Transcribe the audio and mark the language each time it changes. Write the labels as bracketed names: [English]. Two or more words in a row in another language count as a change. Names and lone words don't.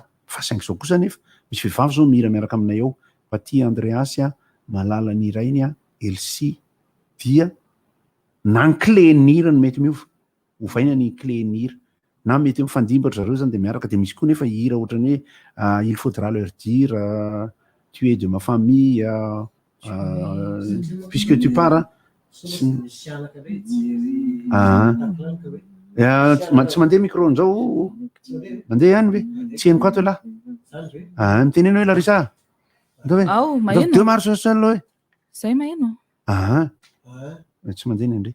[Malagasy] Fa saingy izao kosa nefa misy vehivavy zao mihira miaraka aminay ao, Paty Andreasy, Malala ny Irainy, Elsie, dia na ny clé ny hira no mety miova, ovaina ny clé ny hira na mety mifandimbotra zareo zany dia miaraka. Dia misy koa nefa hira ohatran'ny hoe [French] il faudra leur dire, tu es de ma famille, puisque tu pars. [Malagasy] Tsy mandeha micro nzao, mandeha ihany ve? Tsy henoko ato lahy. Mitenena hoe Larissa. Ao, maheno. 2 mars seul hoe. Zay maheno. Tsy mandeha ny andre.